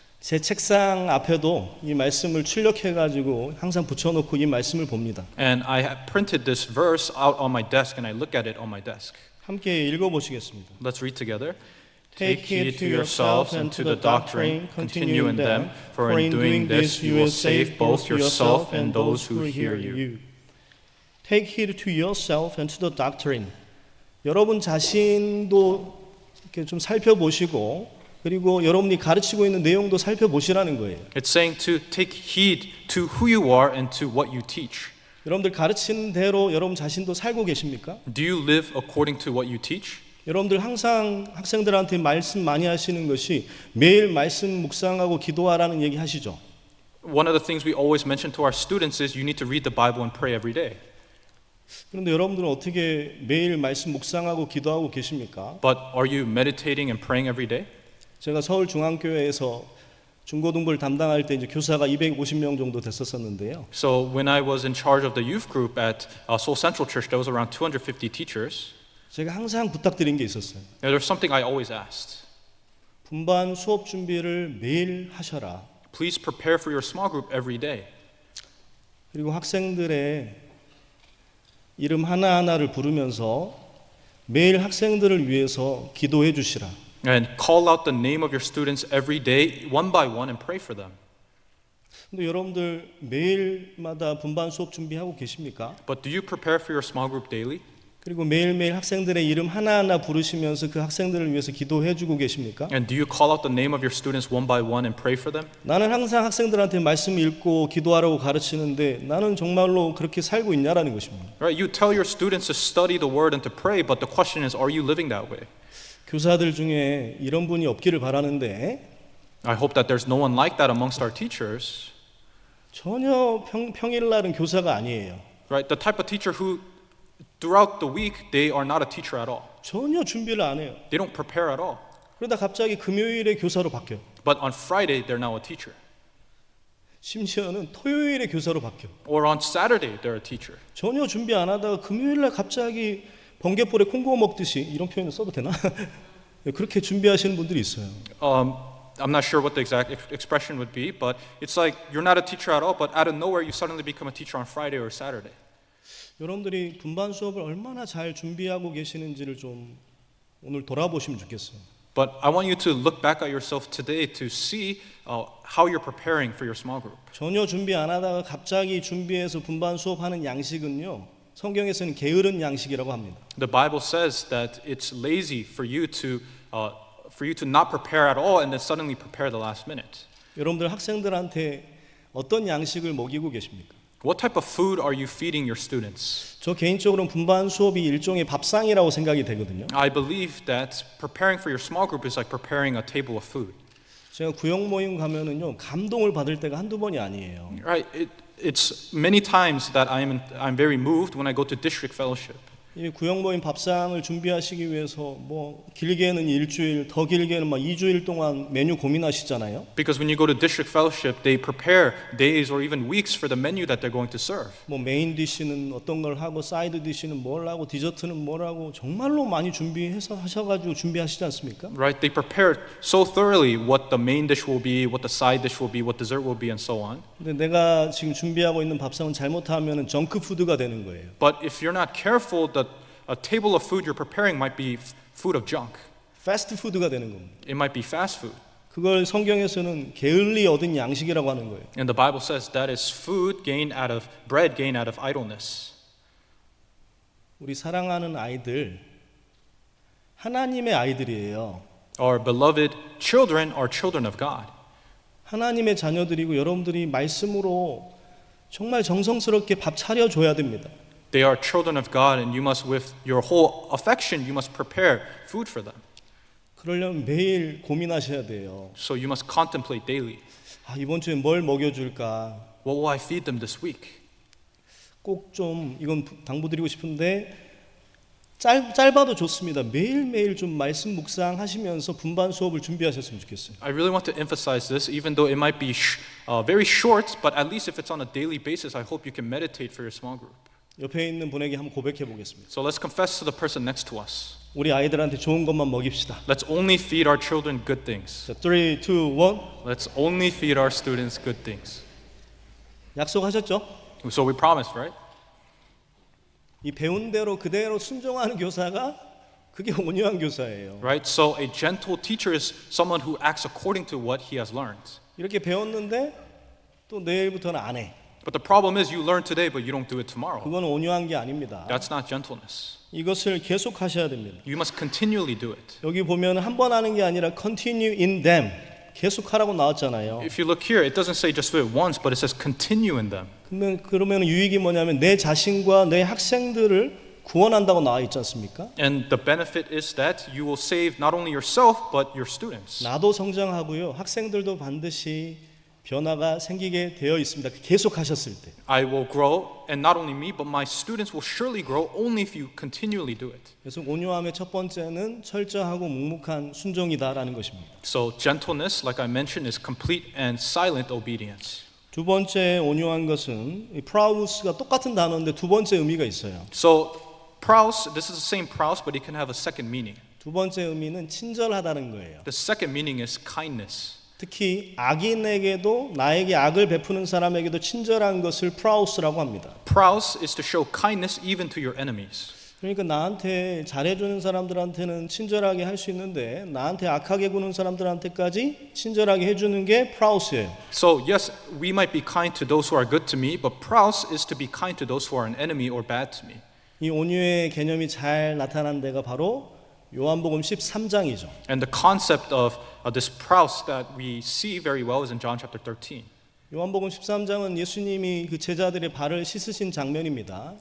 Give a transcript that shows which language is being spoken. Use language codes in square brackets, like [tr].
[ko] 제 책상 앞에도 이 말씀을 출력해가지고 항상 붙여놓고 이 말씀을 봅니다. [en] And I have printed this verse out on my desk and I look at it on my desk. [ko] 함께 읽어보시겠습니다. [en] Let's read together. Take heed to yourselves and to the doctrine, continue in them, for in doing this you will save both yourself and those who hear you. Take heed to yourself and to the doctrine. [ko] 여러분 자신도 이렇게 좀 살펴보시고 그리고 여러분이 가르치고 있는 내용도 살펴보시라는 거예요. [en] It's saying to take heed to who you are and to what you teach. [ko] 여러분들 가르치는 대로 여러분 자신도 살고 계십니까? [en] Do you live according to what you teach? [ko] 여러분들 항상 학생들한테 말씀 많이 하시는 것이 매일 말씀 묵상하고 기도하라는 얘기 하시죠. [en] One of the things we always mention to our students is you need to read the Bible and pray every day. [ko] 그런데 여러분들은 어떻게 매일 말씀 묵상하고 기도하고 계십니까? [en] But are you meditating and praying every day? [ko] 제가 서울중앙교회에서 중고등부를 담당할 때 이제 교사가 250명 정도 됐었는데요. [en] So when I was in charge of the youth group at Seoul Central Church, there was around 250 teachers. [ko] 제가 항상 부탁드린 게 있었어요. [en] Now, there's something I always asked. [ko] 분반 수업 준비를 매일 하셔라. [en] Please prepare for your small group every day. [ko] 그리고 학생들의 이름 하나하나를 부르면서 매일 학생들을 위해서 기도해 주시라. [en] And call out the name of your students every day, one by one, and pray for them. [ko] 근데 여러분들 매일마다 분반 수업 준비하고 계십니까? [en] But do you prepare for your small group daily? [ko] 그리고 매일매일 학생들의 이름 하나하나 부르시면서 그 학생들을 위해서 기도해 주고 계십니까? [en] And do you call out the name of your students one by one and pray for them? [ko] 나는 항상 학생들한테 말씀 읽고 기도하라고 가르치는데 나는 정말로 그렇게 살고 있냐라는 것입니다. [en] Right? You tell your students to study the word and to pray, but the question is, are you living that way? [ko] 교사들 중에 이런 분이 없기를 바라는데 [en] I hope that there's no one like that amongst our teachers. [ko] 전혀 평일날은 교사가 아니에요. [en] Right? The type of teacher who throughout the week they are not a teacher at all. [ko] 전혀 준비를 안 해요. [en] They don't prepare at all. [ko] 그러다 갑자기 금요일에 교사로 바뀌어요. [en] But on Friday they're now a teacher. [ko] 심지어는 토요일에 교사로 바뀌어요. [en] Or on Saturday they're a teacher. [ko] 전혀 준비 안 하다가 금요일날 갑자기 번갯불에 콩고 먹듯이 이런 표현을 써도 되나? 그렇게 준비하시는 분들이 있어요. [en] I'm not sure what the exact expression would be, but it's like you're not a teacher at all, but out of nowhere you suddenly become a teacher on Friday or Saturday. [ko] 여러분들이 분반 수업을 얼마나 잘 준비하고 계시는지를 좀 오늘 돌아보시면 좋겠어요. [en] But I want you to look back at yourself today to see how you're preparing for your small group. [ko] 전혀 준비 안 하다가 갑자기 준비해서 분반 수업하는 양식은요, 성경에서는 게으른 양식이라고 합니다. [en] The Bible says that it's lazy for you to not prepare at all and then suddenly prepare the last minute. [ko] 여러분들 학생들한테 어떤 양식을 먹이고 계십니까? [en] What type of food are you feeding your students? [ko] 저 개인적으로는 분반 수업이 일종의 밥상이라고 생각이 되거든요. [en] I believe that preparing for your small group is like preparing a table of food. [ko] 제가 구역 모임 가면은요, 감동을 받을 때가 한두 번이 아니에요. [en] Right? It's many times that I'm very moved when I go to district fellowship. [ko] 이 구역 모임 밥상을 준비하시기 위해서 뭐 길게는 일주일, 더 길게는 막 2주일 동안 메뉴 고민하시잖아요. [en] Because when you go to district fellowship, they prepare days or even weeks for the menu that they're going to serve. [ko] 뭐 메인 디시는 어떤 걸 하고 사이드 디시는 뭘 하고 디저트는 뭘 하고 정말로 많이 준비해서 하셔가지고 준비하시지 않습니까? [en] Right? They prepare so thoroughly what the main dish will be, what the side dish will be, what dessert will be, and so on. [ko] 근데 내가 지금 준비하고 있는 밥상은 잘못하면 정크 푸드가 되는 거예요. [en] But if you're not careful, a table of food you're preparing might be food of junk. [ko] 패스트 푸드가 되는 겁니다. [en] It might be fast food. [ko] 그걸 성경에서는 게을리 얻은 양식이라고 하는 거예요. [en] And the Bible says that is bread gained out of idleness. [ko] 우리 사랑하는 아이들 하나님의 아이들이에요. [en] Our beloved children are children of God. [ko] 하나님의 자녀들이고 여러분들이 말씀으로 정말 정성스럽게 밥 차려줘야 됩니다. [en] They are children of God, and you must, with your whole affection, you must prepare food for them. [ko] 그러려면 매일 고민하셔야 돼요. [en] So you must contemplate daily. [ko] 아, 이번 주에 뭘 먹여줄까? [en] What will I feed them this week? [ko] 꼭 좀 이건 당부드리고 싶은데 짧아도 좋습니다. 매일매일 좀 말씀 묵상하시면서 분반 수업을 준비하셨으면 좋겠어요. [en] I really want to emphasize this, even though it might be very short, but at least if it's on a daily basis, I hope you can meditate for your small group. [ko] 옆에 있는 분에게 한번 고백해 보겠습니다. [en] So let's confess to the person next to us. [ko] 우리 아이들한테 좋은 것만 먹입시다. [en] Let's only feed our children good things. [ko] 자, 3, 2, 1. [en] Let's only feed our students good things. [ko] 약속하셨죠? [en] So we promised, right? [ko] 이 배운 대로 그대로 순종하는 교사가 그게 온유한 교사예요. [en] Right? So a gentle teacher is someone who acts according to what he has learned. [ko] 이렇게 배웠는데 또 내일부터는 안 해. [en] But the problem is you learn today, but you don't do it tomorrow. [ko] 그건 온유한 게 아닙니다. [en] That's not gentleness. [ko] 이것을 계속 하셔야 됩니다. [en] You must continually do it. [ko] 여기 보면 한 번 하는 게 아니라 [en] continue in them. [ko] 계속 하라고 나왔잖아요. [en] If you look here, it doesn't say just do it once, but it says continue in them. [ko] 그러면 유익이 뭐냐면 내 자신과 내 학생들을 구원한다고 나와 있지 않습니까? [en] And the benefit is that you will save not only yourself, but your students. [ko] 나도 성장하고요. 학생들도 반드시 변화가 생기게 되어 있습니다. 계속 하셨을 때. [en] I will grow, and not only me, but my students will surely grow only if you continually do it. [ko] 그래서 온유함의 첫 번째는 철저하고 묵묵한 순종이다라는 것입니다. [en] So gentleness, like I mentioned, is complete and silent obedience. [ko] 두 번째 온유한 것은 이 프라우스가 똑같은 단어인데 두 번째 의미가 있어요. [en] So praus, this is the same praus, but it can have a second meaning. [ko] 두 번째 의미는 친절하다는 거예요. [en] The second meaning is kindness. [ko] 특히 악인에게도 나에게 악을 베푸는 사람에게도 친절한 것을 프라우스라고 합니다. [en] Praus is to show kindness even to your enemies. [ko] 그러니까 나한테 잘해주는 사람들한테는 친절하게 할 수 있는데 나한테 악하게 구는 사람들한테까지 친절하게 해주는 게 프라우스예요. [en] So yes, we might be kind to those who are good to me, but praus is to be kind to those who are an enemy or bad to me. [ko] 이 온유의 개념이 잘 나타난 데가 바로 요한복음 13장이죠. [en] And the concept of this praus that we see very well is in John chapter 13. [ko] 요한복음 13장은 예수님이 그 제자들의 발을 씻으신 장면입니다.